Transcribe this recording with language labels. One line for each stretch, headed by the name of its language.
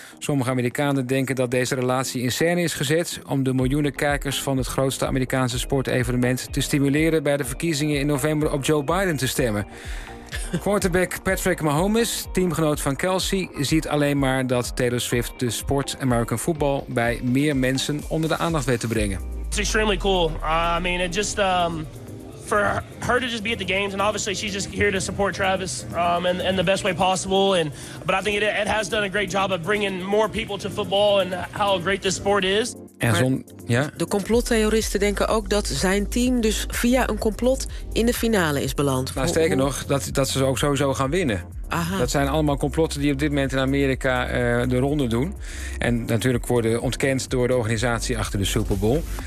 Dutch: Sommige Amerikanen denken dat deze relatie in scène is gezet om de miljoenen kijkers van het grootste Amerikaanse sportevenement te stimuleren bij de verkiezingen in november op Joe Biden te stemmen. Quarterback Patrick Mahomes, teamgenoot van Kelce, ziet alleen maar dat Taylor Swift de sport American football bij meer mensen onder de aandacht weet te brengen.
English: It's extremely cool. I mean, it just for her to just be at the games, and obviously she's just here to support Travis in the best way possible. But I think it has done a great job of bringing more people to football and how great this sport is.
Dutch: En zo'n, ja. De complottheoristen denken ook dat zijn team dus via een complot in de finale is beland. Nou, sterker nog, dat ze ook sowieso gaan winnen. Aha. Dat zijn allemaal complotten die op dit moment in Amerika de ronde doen. En natuurlijk worden ontkend door de organisatie achter de Super Bowl.